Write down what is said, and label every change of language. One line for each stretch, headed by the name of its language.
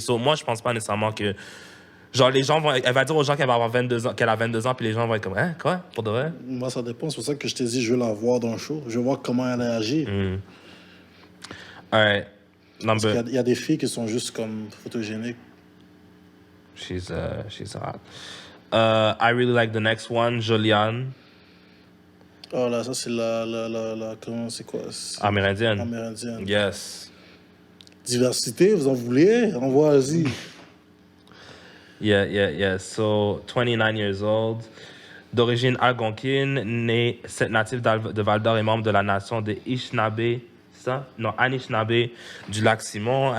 French: So, moi, je pense pas nécessairement que... Genre, les gens vont... Elle va dire aux gens qu'elle a 22 ans, puis les gens vont être comme, hein, quoi? Pour de vrai? Moi, ça dépend. C'est pour ça que je t'ai dit, je veux la voir dans le show. Je veux voir comment elle réagit.
English: All right.
French: Parce qu'il y a des filles qui sont juste comme photogéniques.
English: She's hot. I really like the next one, Joliane.
French: Oh là, ça c'est comment c'est quoi? Amérindienne. Amérindienne.
English: Yes.
French: Diversité, vous en voulez? Envoie-y.
English: Yeah. So, 29 years old.
French: D'origine algonquine, native de Val-d'Or et membre de la nation des Anishinaabe du lac Simon.